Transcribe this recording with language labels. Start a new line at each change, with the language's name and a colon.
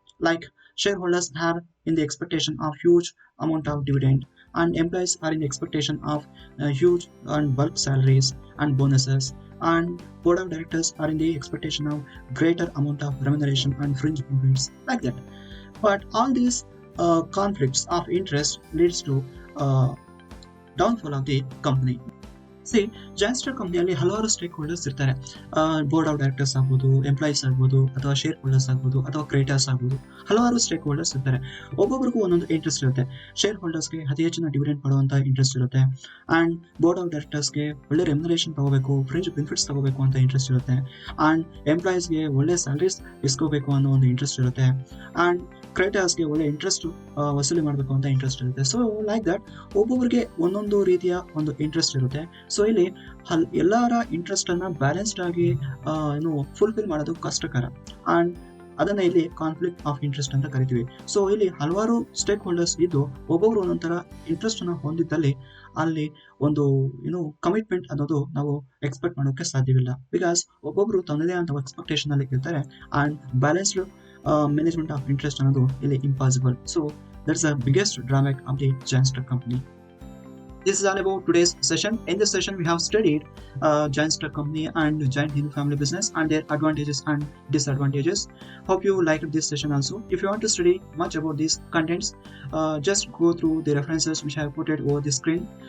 English: Like shareholders are in the expectation of huge amount of dividend, and employees are in the expectation of huge and bulk salaries and bonuses, and board of directors are in the expectation of greater amount of remuneration and fringe benefits, like that. But all these conflicts of interest leads to downfall of the company.
Kannada: C joint stock ಕಂಪ್ನಿಯಲ್ಲಿ ಹಲವಾರು stake holders ಇರ್ತಾರೆ. Board of directors ಆಗ್ಬೋದು, employees ಆಗ್ಬೋದು, ಅಥವಾ share holders ಆಗ್ಬೋದು, ಅಥವಾ craters ಆಗ್ಬೋದು. ಹಲವಾರು ಸ್ಟೇಕ್ ಹೋಲ್ಡರ್ಸ್ ಇರ್ತಾರೆ. ಒಬ್ಬೊಬ್ರಿಗೂ ಒಂದೊಂದು ಇಂಟ್ರೆಸ್ಟ್ ಇರುತ್ತೆ. ಶೇರ್ ಹೋಲ್ಡರ್ಸ್ಗೆ ಅತಿ ಹೆಚ್ಚಿನ ಡಿವಿಡೆಂಡ್ ಪಡುವಂತ ಇಂಟ್ರೆಸ್ಟ್ ಇರುತ್ತೆ. ಅಂಡ್ ಬೋರ್ಡ್ ಆಫ್ ಡೈರೆಕ್ಟರ್ಸ್ಗೆ ಒಳ್ಳೆ ರೆಮ್ಯುನರೇಷನ್ ತಗೋಬೇಕು, ಫ್ರಿಂಜ್ ಬೆನಿಫಿಟ್ಸ್ ತಗೋಬೇಕು ಅಂತ ಇಂಟ್ರೆಸ್ಟ್ ಇರುತ್ತೆ. ಅಂಡ್ ಎಂಪ್ಲಾಯೀಸ್ಗೆ ಒಳ್ಳೆ ಸ್ಯಾಲರೀಸ್ ಇಸ್ಕೋಬೇಕು ಅನ್ನೋ ಒಂದು ಇಂಟ್ರೆಸ್ಟ್ ಇರುತ್ತೆ. ಅಂಡ್ ಕ್ರೇಟರ್ಸ್ಗೆ ಒಳ್ಳೆ ಇಂಟ್ರೆಸ್ಟ್ ವಸೂಲಿ ಮಾಡಬೇಕು ಅಂತ ಇಂಟ್ರೆಸ್ಟ್ ಇರುತ್ತೆ. ಸೊ ಲೈಕ್ ದಟ್ ಒಬ್ಬೊಬ್ಬರಿಗೆ ಒಂದೊಂದು ರೀತಿಯ ಒಂದು ಇಂಟ್ರೆಸ್ಟ್ ಇರುತ್ತೆ. ಸೊ ಇಲ್ಲಿ ಎಲ್ಲರ ಇಂಟ್ರೆಸ್ಟ್ ಅನ್ನ ಬ್ಯಾಲೆನ್ಸ್ಡ್ ಆಗಿ ಫುಲ್ಫಿಲ್ ಮಾಡೋದು ಕಷ್ಟಕರ. ಅಂಡ್ ಅದನ್ನ ಇಲ್ಲಿ ಕಾನ್ಫ್ಲಿಕ್ಟ್ ಆಫ್ ಇಂಟ್ರೆಸ್ಟ್ ಅಂತ ಕರಿತೀವಿ. ಸೊ ಇಲ್ಲಿ ಹಲವಾರು ಸ್ಟೇಕ್ ಹೋಲ್ಡರ್ಸ್ ಇದ್ದು ಒಬ್ಬೊಬ್ರು ಒಂದೊಂಥರ ಇಂಟ್ರೆಸ್ಟ್ ಅನ್ನ ಹೊಂದಿದ್ದಲ್ಲಿ ಅಲ್ಲಿ ಒಂದು ಕಮಿಟ್ಮೆಂಟ್ ಅನ್ನೋದು ನಾವು ಎಕ್ಸ್ಪೆಕ್ಟ್ ಮಾಡೋಕೆ ಸಾಧ್ಯವಿಲ್ಲ. ಬಿಕಾಸ್ ಒಬ್ಬೊಬ್ರು ತನ್ನದೇ ಅಂತ ಎಕ್ಸ್ಪೆಕ್ಟೇಷನ್ ಅಲ್ಲಿ ಇರ್ತಾರೆ. And balanced management of interest ಅನ್ನೋದು ಇಲ್ಲಿ impossible.
English: So that's the biggest drawback of the giant stock company. This is all about today's session. In this session, we have studied giant stock company and giant Hindu family business and their advantages and disadvantages. Hope you liked this session also. If you want to study much about these contents, just go through the references which I have put it over the screen.